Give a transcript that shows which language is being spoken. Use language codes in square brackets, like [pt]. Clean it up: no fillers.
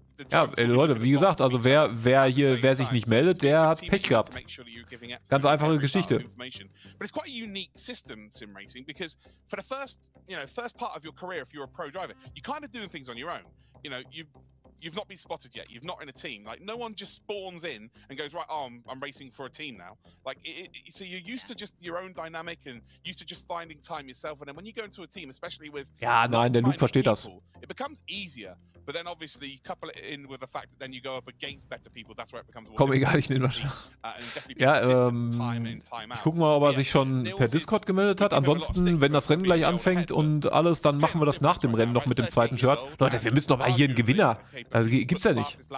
[de] Ja, Leute, wie gesagt, also wer sich nicht meldet, der hat Pech gehabt. Ganz einfache Geschichte. [en] But it's quite a unique system, sim racing, because for the first part of your career, if you're a pro driver, you're kind of doing things on your own. You know, you've not been spotted yet. You've not in a team. Like no one just spawns in and goes, right, oh, I'm racing for a team now. Like so you're used to just your own dynamic and used to just finding time yourself. And then when you go into a team, especially with [de] ja, nein, der Luke versteht das. [en] It becomes easier. But then obviously couple it in with the fact that then you go up against better people. That's where it becomes. [de] Komm, egal, ich nehme das. Ja, ich guck mal, ob er sich schon per Discord gemeldet hat. Ansonsten, wenn das Rennen gleich anfängt und alles, dann machen wir das nach dem Rennen noch mit dem zweiten Shirt. Leute, wir müssen doch mal hier einen Gewinner. Also gibt's ja nicht.